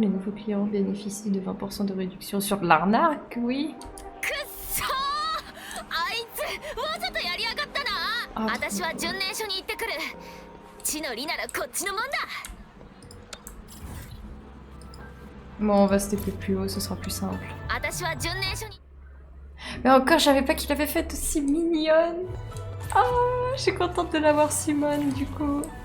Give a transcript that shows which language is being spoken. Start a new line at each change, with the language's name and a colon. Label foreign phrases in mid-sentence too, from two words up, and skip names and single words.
French: Les nouveaux clients bénéficient de 20% de réduction sur l'arnaque, oui.
Japanese: くっそー、あいつわざとやりやがったな。あ私は巡礼所に行ってくる。地の利ならこっちのもんだ。
French: Bon, on va se taper plus haut, ce sera plus simple.
Japanese: 私は巡礼所に。
French: Mais encore, je savais pas qu'il avait fait aussi mignonne. Ah, je suis contente de l'avoir Simone, du coup.